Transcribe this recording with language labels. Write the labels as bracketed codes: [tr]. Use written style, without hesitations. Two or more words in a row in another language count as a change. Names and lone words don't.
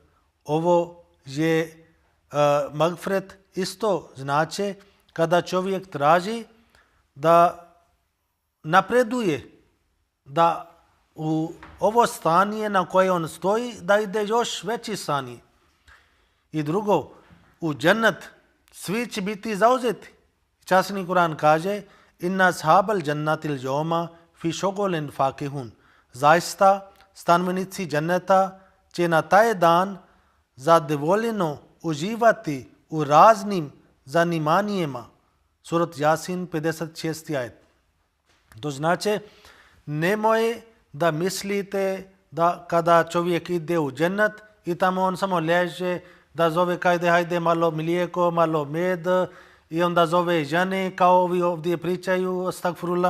[bs] Ovo je magfret isto znači kada čovjek traži da napreduje, da u ovo stanje na koje on stoji, da ide još veći stanje. I drugo, u džennet svi će biti zauzeti. Časni Kur'an kaže: [ar] إن أصحاب الجنة اليوم في شغل فاكهون. [bs] Zaista stanovnici dženneta će na taj dan zadovoljeno uživati u raznim zanimanjima. Surat Jasin, 56. ajet. To znači, nemoj da mislite da kada čovjek ide u džennet i tamo on samo leže, da zove hajde malo mlijeko, malo med, i onda zove žene kao ovi ovdje pričaju, astagfirullah.